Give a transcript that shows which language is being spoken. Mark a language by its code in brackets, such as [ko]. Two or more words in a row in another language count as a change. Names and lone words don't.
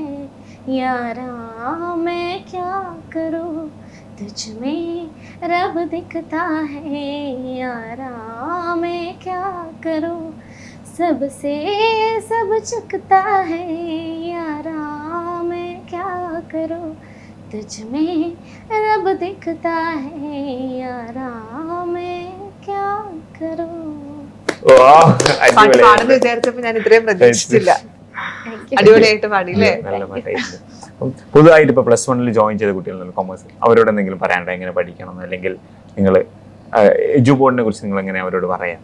[hi] यारा मैं क्या करूं, तुझ में रब दिखता है यारा मैं क्या करूं, सबसे सब चुकता है यारा मैं क्या करूं, तुझ में रब दिखता है यारा मैं क्या करूं. [ml] പാട്ട് പാടുന്ന വിചാരിച്ചപ്പോ ഞാൻ ഇത്രയും പ്രതീക്ഷിച്ചില്ല. അടിപൊളിയായിട്ട് പാടി അല്ലേ? പുതുതായിട്ട് ഇപ്പൊ +1 ജോയിൻ ചെയ്ത കുട്ടികളുണ്ട് കൊമേഴ്സ്, അവരോട് എന്തെങ്കിലും പറയാനുണ്ടോ? എങ്ങനെ പഠിക്കണം, അല്ലെങ്കിൽ നിങ്ങൾ എഡ്യൂപോർട്ടിനെ കുറിച്ച് നിങ്ങൾ എങ്ങനെ അവരോട് പറയാം?